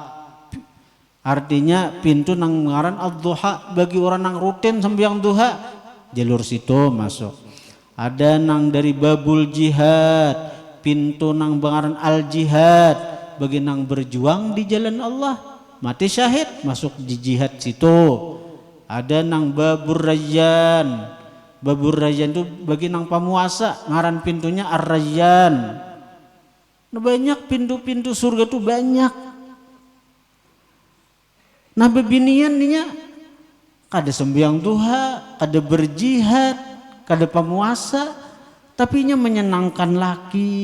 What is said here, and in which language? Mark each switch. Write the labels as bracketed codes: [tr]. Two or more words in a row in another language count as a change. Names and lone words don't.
[bjn] Artinya pintu nang ngaran ad-duha, bagi orang nang rutin sembahyang duha, jalur situ masuk. Ada nang dari babul jihad, pintu nang ngaran al-jihad, bagi nang berjuang di jalan Allah, mati syahid masuk di jihad situ. Ada nang babur rayyan. Babur rayyan itu bagi nang pamuasa, ngaran pintunya ar-rayyan. Nah, banyak pintu-pintu surga tuh banyak. Nah bebinian ninya kada sembahyang duha, kada berjihad, kada pamuasa, tapi nya menyenangkan laki.